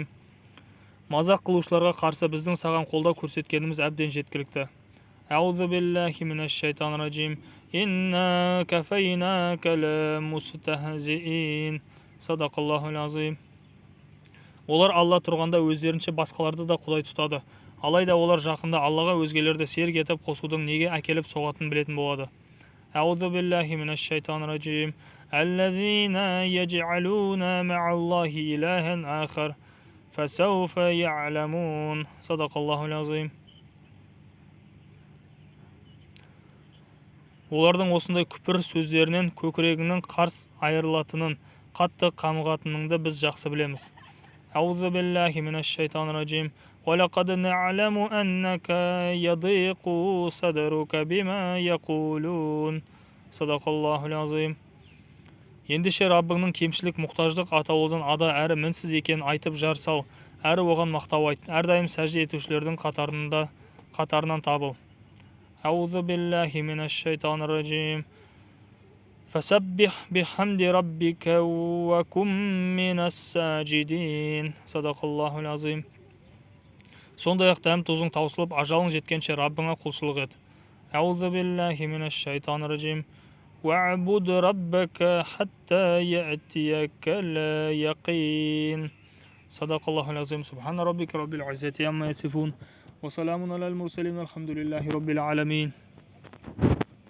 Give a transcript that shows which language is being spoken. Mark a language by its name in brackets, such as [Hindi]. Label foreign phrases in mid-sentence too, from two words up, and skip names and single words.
[Kazakh] Мазақ қылушыларға қарсы біздің саған қолдау көрсеткеніміз әбден жеткілікті. [Arabic] أعوذ بالله من الشيطان الرجيم. إنا كفيناك المستهزئين. صدق الله العظيم. [Kazakh] Олар Алла тұрғанда өздерінше басқаларды да құдай тұтады. Алайда олар жақында Аллаға өзгелерді серік етіп қосудың неге әкеліп соғатынын білетін болады. [Arabic] أعوذ بالله من الشيطان الرجيم الذين يجعلون مع الله إلها آخر فسوف يعلمون. صدق الله العظيم. [Kazakh] Олардың осындай күпір сөздерінен көкірегінің қарс айырылатынын, қатты қамығатыныңды біз жақсы білеміз. [Arabic] أعوذ بالله من الشيطان الرجيم. وَلَقَدْ نَعْلَمُ أَنَّكَ يَضِيقُ صَدْرُكَ بِمَا يَقُولُونَ صدق الله العظيم. [Kazakh] Ендеше Раббыңның кемшілік, мұқтаждық атаулыдан ада әрі мінсіз екенін айтып жар сал, әрі оған мақтау айт, әрдайым сәжде етушілердің қатарынан табыл. [Arabic] أعوذ بالله من الشيطان الرجيم. فَسَبِّحْ بِحَمْدِ رَبِّكَ وَكُن مِّنَس سَاجِدِينَ صدق الله العظيم. [Kazakh] Сондай-ақ дәм-тұзың таусылып, ажалың жеткенше Раббыңа құлшылық ет. [Arabic] أعوذ بالله من الشيطان الرجيم. وَاعْبُدْ رَبَّكَ حَتَّى يَأْتِيَكَ الْيَقِينُ صدق الله العظيم. سبحان ربك رب العزة عما يصفون وسلام على المرسلين. الحمد لله رب العالمين.